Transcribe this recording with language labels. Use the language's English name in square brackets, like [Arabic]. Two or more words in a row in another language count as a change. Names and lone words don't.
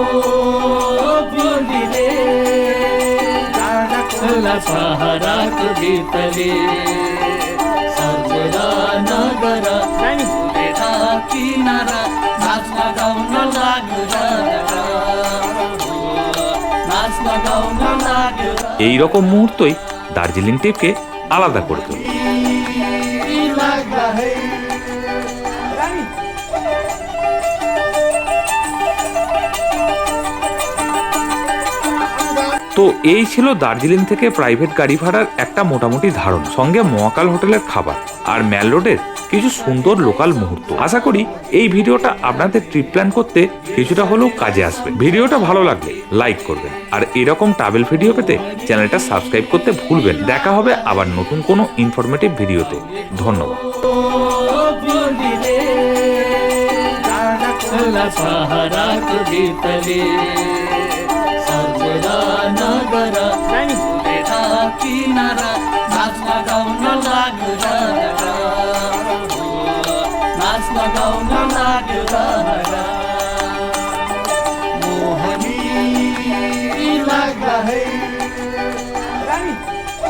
[Nepali] बोलीले डाँडा सहाराको गीतले सम्झेर नगर फुलेर किनारा नाच्न गाउन लाग्यो नाच्न गाउन लाग्यो। [Bangla] এই রকম মুহূর্তই দার্জিলিং ট্রিপকে আলাদা করে তোলে। [Nepali] लागला है [Bangla] তো এই ছিল দার্জিলিং থেকে প্রাইভেট গাড়ি ভাড়ার একটা মোটামুটি ধারণা, সঙ্গে মহাকাল হোটেলের খাবার আর ম্যাল রোডের কিছু সুন্দর লোকাল মুহূর্ত। আশা করি এই ভিডিওটা আপনাদের ট্রিপ প্ল্যান করতে কিছুটা হলেও কাজে আসবে। ভিডিওটা ভালো লাগলে লাইক করবেন, আর এরকম [English] travel video [Bangla] পেতে চ্যানেলটা সাবস্ক্রাইব করতে ভুলবেন। দেখা হবে আবার নতুন কোনো ইনফরমেটিভ ভিডিওতে। ধন্যবাদ। [Nepali] सहाराको गीतले सम्झेर नगर फुलेर किनारा नाच्न गाउन लाग्यो नाच्न गाउन लाग्यो मोहनी लाग्ला है